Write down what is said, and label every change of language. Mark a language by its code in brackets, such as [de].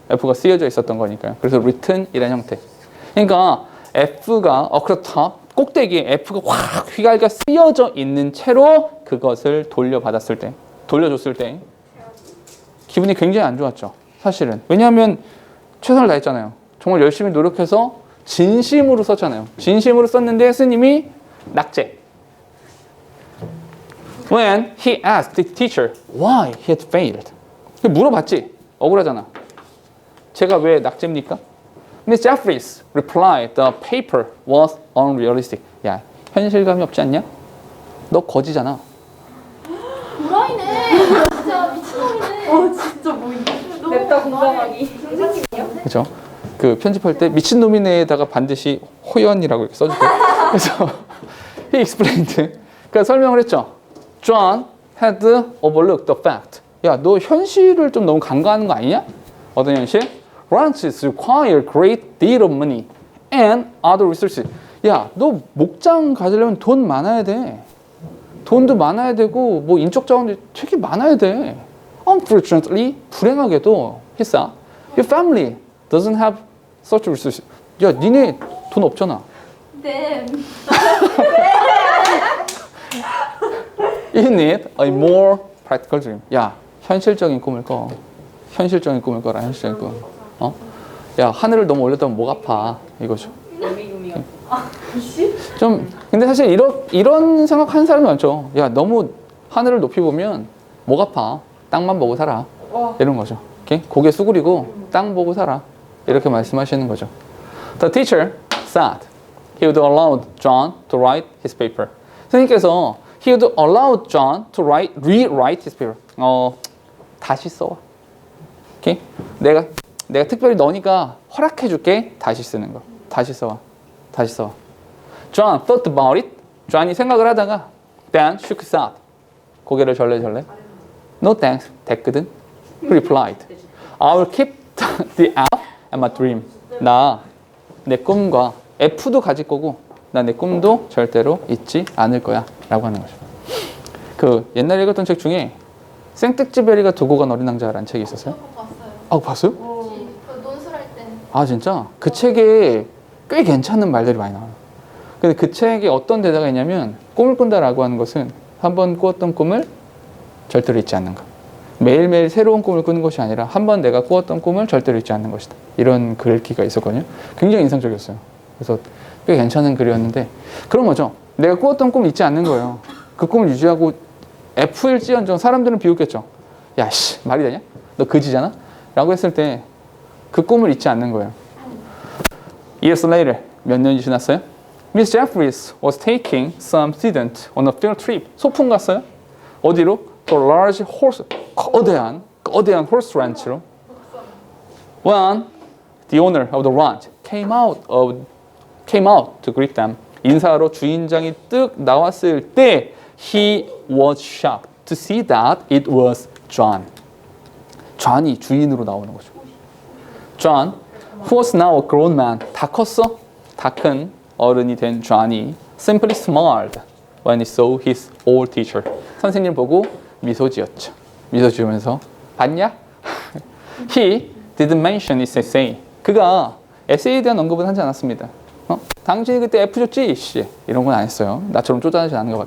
[ko] F가 쓰여져 있었던 거니까요. 그래서 written 이란 형태. 그러니까 F가 across top, 꼭대기에 F가 확 휘갈겨 쓰여져 있는 채로 그것을 돌려줬을 때 기분이 굉장히 안 좋았죠. 사실은. 왜냐하면 최선을 다했잖아요. 정말 열심히 노력해서 진심으로 썼잖아요. 진심으로 썼는데 스님이 낙제. [en] When he asked the teacher why he had failed. [ko] 물어봤지. 억울하잖아. 제가 왜 낙제입니까? [en] Miss Jeffries replied the paper was unrealistic. [ko] 야, 현실감이 없지 않냐? 너 거지잖아. 도라이네. 진짜 미친놈이네. 진짜 뭐 이게. 냅다 공감하기. 그렇죠? 그 편집할 때 미친놈이네에다가 반드시 호연이라고 이렇게 써줄게요. 그래서 [en] he explained. [ko] 그러니까 설명을 했죠. [en] John had overlooked the fact. [ko] 야, 너 현실을 좀 너무 간과하는 거 아니냐? 어떤 현실? [en] Ranches require great deal of money and other resources. [ko] 야, 너 목장 가지려면 돈 많아야 돼. 돈도 많아야 되고 뭐 인적 자원도 되게 많아야 돼. [en] Unfortunately, [ko] 불행하게도 히사, [en] your family doesn't have such resources. [ko] 야, 니네 돈 없잖아. 네. [en] You need a more practical dream. [ko] 야, 현실적인 꿈을 꿔. 현실적인 꿈을 꿔라. 현실적인 꿈. 어? 야, 하늘을 너무 올렸다면 목 아파. 이거죠. 좀 근데 사실 이런 생각하는 사람이 많죠. 야, 너무 하늘을 높이 보면 목 아파. 땅만 보고 살아. 이런 거죠. 오케이? 고개 수그리고 땅 보고 살아. 이렇게 말씀하시는 거죠. [en] The teacher said he would allow John to write his paper. [ko] 선생님께서 [en] he would allow John to rewrite his paper. [ko] 다시 써. 오케이? 내가 특별히 너니까 허락해 줄게. 다시 쓰는 거. 다시 써. 다시 써. [en] John thought about it. [ko] John이 생각을 하다가 [en] then shook his head. [ko] 고개를 절레절레. [en] No thanks. [ko] 됐거든. [en] He replied. I will keep the F and my dream. [ko] 나 내 꿈과 F도 가질 거고 나 내 꿈도 절대로 잊지 않을 거야. 라고 하는 거죠. 그 옛날에 읽었던 책 중에 생뜩지베리가 두고 간 어린 왕자라는 책이 있었어요. 봤어요. 아, 봤어요? 그 논술할 때. 아, 진짜? 그 책에 꽤 괜찮은 말들이 많이 나와요. 근데 그 책에 어떤 대사가 있냐면 꿈을 꾼다라고 하는 것은 한 번 꾸었던 꿈을 절대로 잊지 않는 것. 매일매일 새로운 꿈을 꾸는 것이 아니라 한 번 내가 꾸었던 꿈을 절대로 잊지 않는 것이다. 이런 글귀가 있었거든요. 굉장히 인상적이었어요. 그래서 꽤 괜찮은 글이었는데 그런 거죠. 내가 꾸었던 꿈을 잊지 않는 거예요. 그 꿈을 유지하고 F일지언정 사람들은 비웃겠죠. 야, 씨, 말이 되냐? 너 그지잖아? 라고 했을 때 그 꿈을 잊지 않는 거예요. [en] Years later, [ko] 몇 년이 지났어요? [en] Miss Jeffries was taking some students on a field trip. [ko] 소풍 갔어요? 어디로? [en] To a large horse, [ko] 거대한 [en] horse ranch로. When the owner of the ranch came out to greet them, [ko] 인사하러 주인장이 뜨 나왔을 때 [en] he was shocked to see that it was John. [ko] John이 주인으로 나오는 거죠. John, who was now a grown man, 다 컸어? 다 큰 어른이 된 John이 simply smiled when he saw his old teacher. 선생님 보고 미소 지었죠. 미소 지으면서 봤냐? He didn't mention his essay. 그가 에세이에 대한 언급은 하지 않았습니다. 당신이 그때 F 줬지? 씨, 이런 건 안 했어요. 나처럼 쪼잔하지 않은 거 봐.